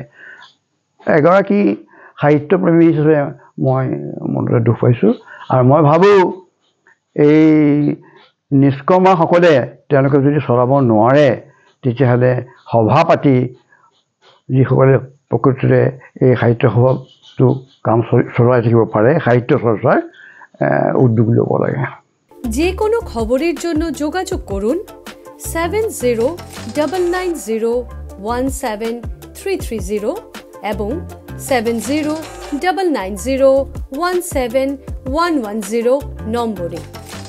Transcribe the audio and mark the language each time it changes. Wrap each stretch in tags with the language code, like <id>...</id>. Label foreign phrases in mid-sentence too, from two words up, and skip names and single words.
<as>এগৰাকী সাহিত্যপ্ৰেমী হিচাপে মই মনতে দুখ পাইছোঁ আৰু মই ভাবোঁ এই নিষ্কৰ্মাসকলে তেওঁলোকে যদি চলাব নোৱাৰে তেতিয়াহ'লে সভা পাতি যিসকলে প্ৰকৃততে এই সাহিত্য সভাটো কাম চলাই থাকিব পাৰে সাহিত্য চৰ্চাৰ উদ্যোগ ল'ব লাগে।</as> <bn>যে কোনো খবরের জন্য যোগাযোগ করুন 7099017330 এবং 7099017110 নম্বরে।</bn>